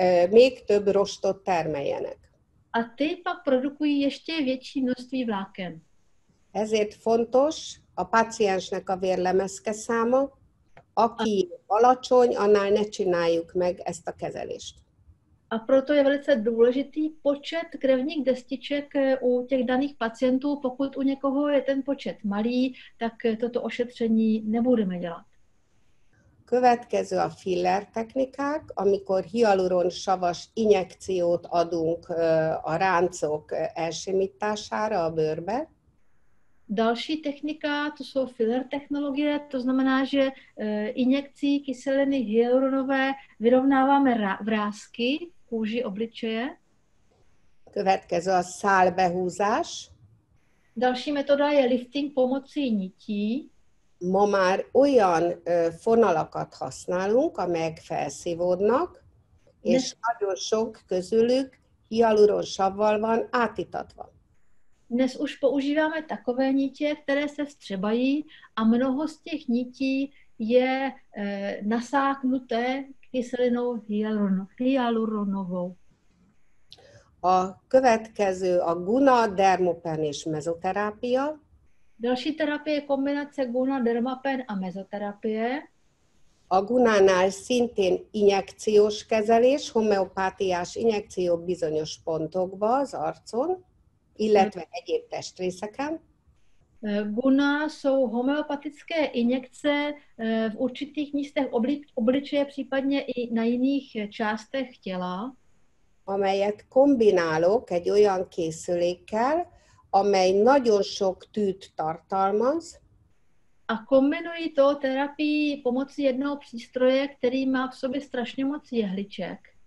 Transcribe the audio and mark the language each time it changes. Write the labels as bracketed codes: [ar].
[hu] Még több rostot termeljenek. [cs] A ty pak produkují ještě větší množství vláken. [hu] Ezért fontos a páciensnek a vérlemezke száma, aki alacsony, annál ne csináljuk meg ezt a kezelést. [cs] A proto je velice důležitý počet krevních destiček u těch daných pacientů. Pokud u někoho je ten počet malý, tak toto ošetření nebudeme dělat. [hu] Következő a filler technikák, amikor hialuron savas injekciót adunk a ráncok elsimítására a bőrbe. [cs] Další technika, to jsou filler technologie, to znamená, že injekcí kyseliny hyaluronové vyrovnáváme vrásky v kůži obličeje. [hu] Következő a szálbehúzás. [cs] Další metoda je lifting pomocí nití. [hu] Ma már olyan fonalakat használunk, amelyek felszívódnak, és nagyon sok közülük hialuronsavval van átítatva. [cs] Dnes už používáme takové nitě, které se vstřebají a mnoho z těch nití je nasáknuté kyselinou hyaluronovou. [hu] A következő a guna, dermopen és mezoterápia. [cs] Další terapie je kombinace guna, dermapen a mezoterapie. [hu] A gunánál szintén injekciós kezelés, homeopátiás injekció bizonyos pontokba az arcon, illetve egyéb testrészeken. [cs] Guna jsou homeopatické injekce v určitých místech obličeje, případně i na jiných částech těla. [hu] Amelyet kombinálok egy olyan készülékkel, amely nagyon sok tűt tartalmaz. [cs] A kombinují to terapii pomocí jednoho přístroje, který má v sobě strašně moc jehliček.